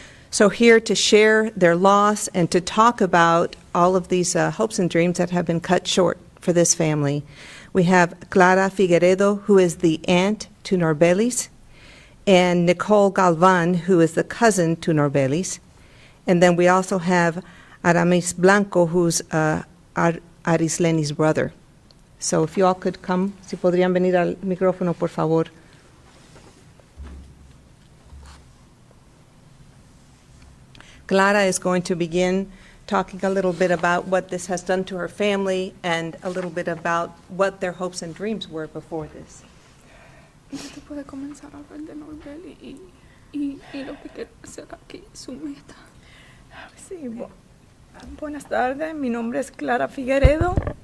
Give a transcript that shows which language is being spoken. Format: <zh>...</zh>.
<en>So here to share their loss and to talk about all of these hopes and dreams that have been cut short for this family, we have Clara Figueredo, who is the aunt to Norbelis, and Nicole Galvan, who is the cousin to Norbelis. And then we also have Aramis Blanco, who's Arisleni's brother. So if you all could come,</en> <es>si podrían venir al micrófono, por favor.</es> <en>Clara is going to begin talking a little bit about what this has done to her family and a little bit about what their hopes and dreams were before this.</en> <es>Usted puede comenzar a hablar de Norbeli y lo que quiere hacer aquí, su meta. Sí, buenas tardes, mi nombre es Clara Figueredo.</es>